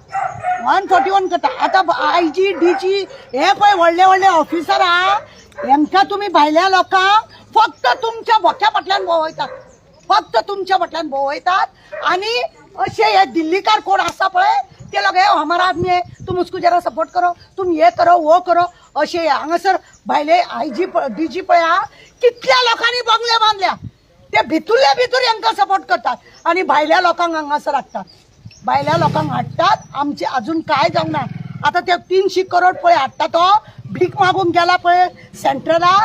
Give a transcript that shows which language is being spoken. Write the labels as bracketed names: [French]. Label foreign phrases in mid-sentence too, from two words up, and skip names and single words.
[Konkani] 141 करता. आता IG DG हे पळय व्हडले व्हडले ऑफिसर आहा, हेंकां तुमी भायल्या लोकांक फक्त तुमच्या बोक्या फाटल्यान भोंवयतात. फक्त तुमच्या फाटल्यान भोंवयतात आणि अशे हे दिल्लीकार कोण आसा पळय ते लोक [Hindi] हमारा आदमी है, तुम उसको जरा सपोर्ट करो, तुम ये करो वो करो [Konkani] अशे हांगासर भायले IG DG पळय आहा कितल्या लोकांनी बंगले बांधल्या. ते भितुरल्या भितूर हांकां सपोर्ट करतात आणि भायल्या लोकांक हांगासर हाडटात. भायल्या लोकांक हाडटात. आमचे अजून काय जावंक ना. आता ते 300 करोड पळय हाडटा तो भीक मागून गेला पळय सेंट्रलाक.